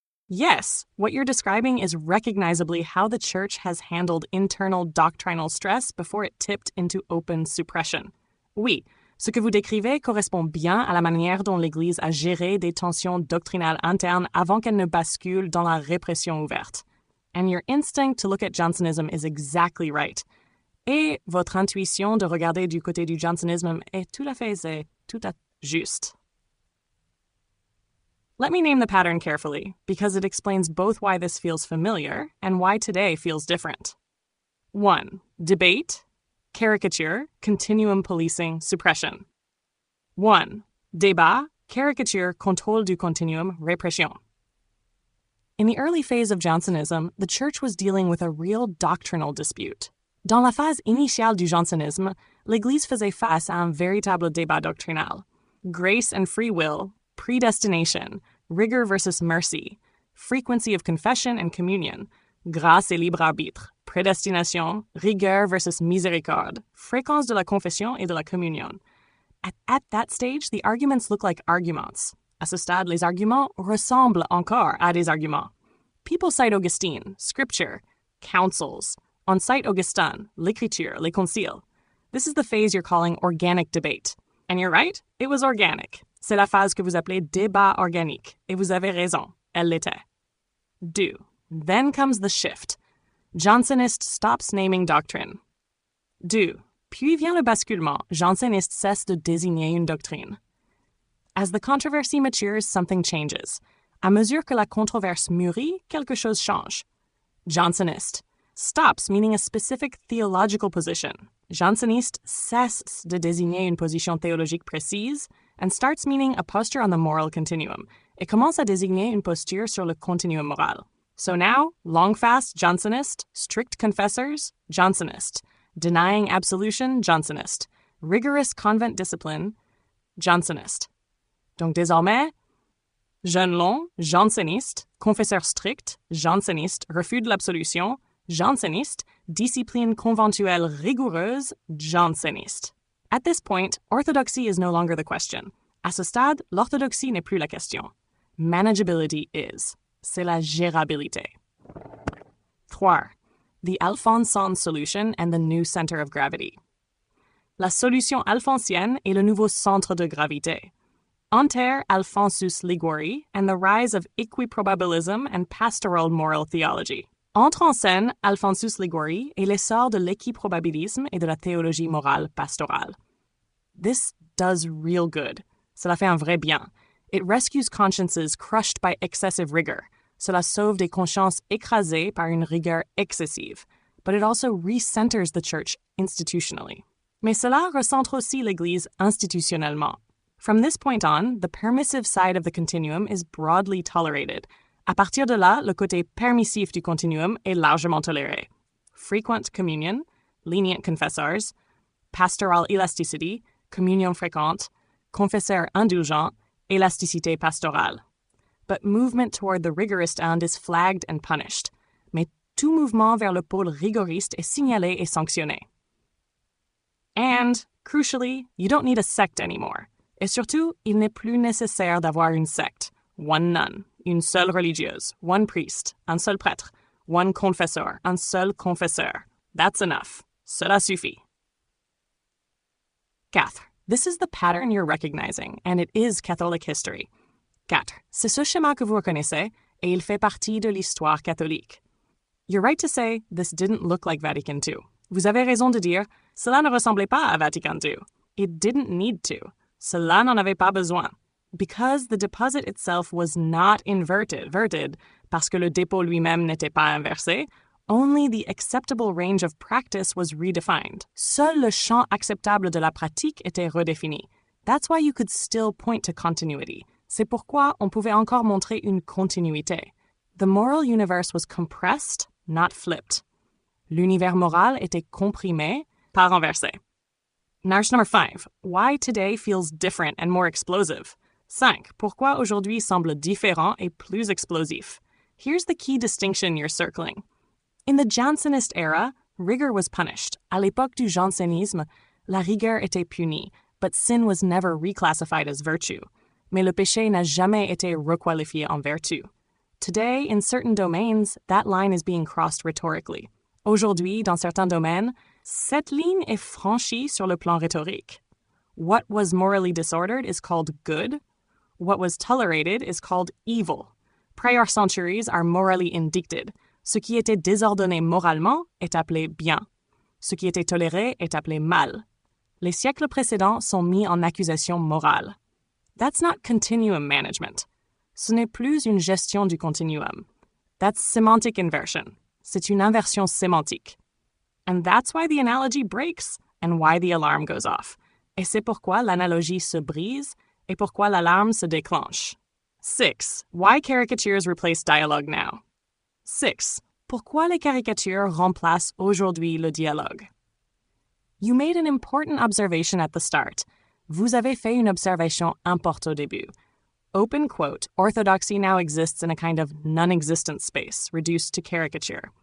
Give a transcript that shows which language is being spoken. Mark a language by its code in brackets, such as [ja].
[en] Yes, what you're describing is recognizably how the Church has handled internal doctrinal stress before it tipped into open suppression. [fr] Oui, ce que vous décrivez correspond bien à la manière dont l'Église a géré des tensions doctrinales internes avant qu'elles ne basculent dans la répression ouverte. [en] And your instinct to look at Jansenism is exactly right. [fr] Et votre intuition de regarder du côté du Jansenisme est tout à fait juste. [en] Let me name the pattern carefully, because it explains both why this feels familiar and why today feels different. 1. Debate, caricature, continuum policing, suppression. 1. [fr] Débat, caricature, contrôle du continuum, répression. [en] In the early phase of Jansenism, the Church was dealing with a real doctrinal dispute. [fr] Dans la phase initiale du Jansenisme, l'Église faisait face à un véritable débat doctrinal. [en] Grace and free will, predestination, rigor versus mercy, frequency of confession and communion, [fr] grâce et libre arbitre, prédestination, rigueur versus miséricorde, fréquence de la confession et de la communion. [en] At that stage, the arguments look like arguments. [fr] À ce stade, les arguments ressemblent encore à des arguments. [en] People cite Augustine, scripture, councils. [fr] On cite Augustin, l'écriture, les conciles. [en] This is the phase you're calling organic debate. And you're right, it was organic. [fr] C'est la phase que vous appelez débat organique, et vous avez raison, elle l'était. [en] 2. Then comes the shift. Jansenist stops naming doctrine. 2. [fr] Puis vient le basculement. Jansenist cesse de désigner une doctrine. [en] As the controversy matures, something changes. [fr] À mesure que la controverse mûrit, quelque chose change. [en] Jansenist stops meaning a specific theological position. [fr] Janseniste cesse de désigner une position théologique précise [en] and starts meaning a posture on the moral continuum, [fr] et commence à désigner une posture sur le continuum moral. [en] So now, long-fast, Johnsonist, strict confessors, Johnsonist, denying absolution, Johnsonist, rigorous convent discipline, Johnsonist. [fr] Donc désormais, jeûne long, Janséniste, confesseur strict, Janséniste, refus de l'absolution, Janséniste, discipline conventuelle rigoureuse, Janséniste. [en] At this point, orthodoxy is no longer the question. [fr] À ce stade, l'orthodoxie n'est plus la question. [en] Manageability is. [fr] C'est la gérabilité. 3. [en] The Alphonsine solution and the new center of gravity. [fr] La solution alphonsienne est le nouveau centre de gravité. [en] Enter Alphonsus Liguori and the rise of equiprobabilism and pastoral moral theology. [fr] Entre en scène Alphonsus Liguori et l'essor de l'équiprobabilisme et de la théologie morale pastorale. [en] This does real good. [fr] Cela fait un vrai bien. [en] It rescues consciences crushed by excessive rigor. [fr] Cela sauve des consciences écrasées par une rigueur excessive. [en] But it also recenters the church institutionally. [fr] Mais cela recentre aussi l'Église institutionnellement. [en] From this point on, the permissive side of the continuum is broadly tolerated. [fr] À partir de là, le côté permissif du continuum est largement toléré. [en] Frequent communion, lenient confessors, pastoral elasticity, [fr] communion fréquente, confesseur indulgent, élasticité pastorale. [en] But movement toward the rigorist end is flagged and punished. [fr] Mais tout mouvement vers le pôle rigoriste est signalé et sanctionné. [en] And, crucially, you don't need a sect anymore. [fr] Et surtout, il n'est plus nécessaire d'avoir une secte. [en] One nun, [fr] une seule religieuse, [en] one priest, [fr] un seul prêtre, [en] one confesseur, [fr] un seul confesseur. [en] That's enough. [fr] Cela suffit. 4. [en] This is the pattern you're recognizing, and it is Catholic history. 4. [fr] C'est ce schéma que vous reconnaissez, et il fait partie de l'histoire catholique. [en] You're right to say, this didn't look like Vatican II. [fr] Vous avez raison de dire, cela ne ressemblait pas à Vatican II. [en] It didn't need to. [fr] Cela n'en avait pas besoin. [en] Because the deposit itself was not inverted, [fr] parce que le dépôt lui-même n'était pas inversé, [en] only the acceptable range of practice was redefined. [fr] Seul le champ acceptable de la pratique était redéfini. [en] That's why you could still point to continuity. [fr] C'est pourquoi on pouvait encore montrer une continuité. [en] The moral universe was compressed, not flipped. [fr] L'univers moral était comprimé, pas renversé. [en] Nurse number 5. Why today feels different and more explosive. 5. [fr] Pourquoi aujourd'hui semble différent et plus explosif. [en] Here's the key distinction you're circling. In the Jansenist era, rigor was punished. [fr] À l'époque du jansénisme, la rigueur était punie, [en] but sin was never reclassified as virtue. [fr] Mais le péché n'a jamais été requalifié en vertu. [en] Today, in certain domains, that line is being crossed rhetorically. [fr] Aujourd'hui, dans certains domaines, cette ligne est franchie sur le plan rhétorique. [en] What was morally disordered is called good. What was tolerated is called evil. Prior centuries are morally indicted. [fr] Ce qui était désordonné moralement est appelé bien. Ce qui était toléré est appelé mal. Les siècles précédents sont mis en accusation morale. [en] That's not continuum management. [fr] Ce n'est plus une gestion du continuum. [en] That's semantic inversion. [fr] C'est une inversion sémantique. [en] And that's why the analogy breaks and why the alarm goes off. [fr] Et c'est pourquoi l'analogie se brise et pourquoi l'alarme se déclenche. 6. [en] Why caricatures replace dialogue now? 6. [fr] Pourquoi les caricatures remplacent aujourd'hui le dialogue? [en] You made an important observation at the start. [fr] Vous avez fait une observation importante au début. [en] Open quote, orthodoxy now exists in a kind of non-existent space, reduced to caricature.